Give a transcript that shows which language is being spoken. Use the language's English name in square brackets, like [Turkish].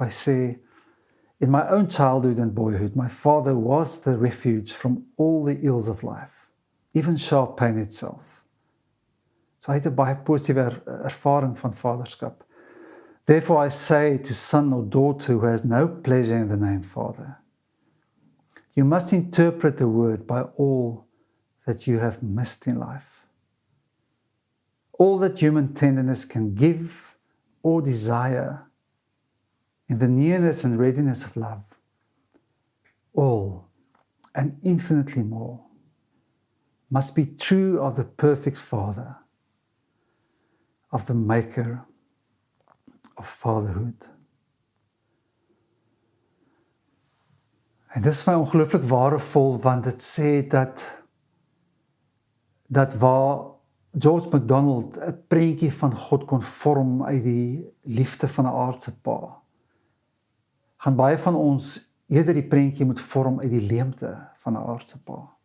[Afrikaans] Hy sê, [English] "In my own childhood and boyhood, my father was the refuge from all the ills of life, even sharp pain itself." [Afrikaans] So hy het 'n baie positiewe ervaring van vaderskap. [English] "Therefore I say to son or daughter who has no pleasure in the name Father, you must interpret the word by all that you have missed in life. All that human tenderness can give or desire in the nearness and readiness of love, all and infinitely more must be true of the perfect Father, of the maker of fatherhood." [Afrikaans] En dis vir my ongelooflik waardevol, want dit sê dat waar George MacDonald 'n prentjie van God kon vorm uit die liefde van 'n aardse pa, gaan baie van ons eerder die prentjie moet vorm uit die leemte van 'n aardse pa.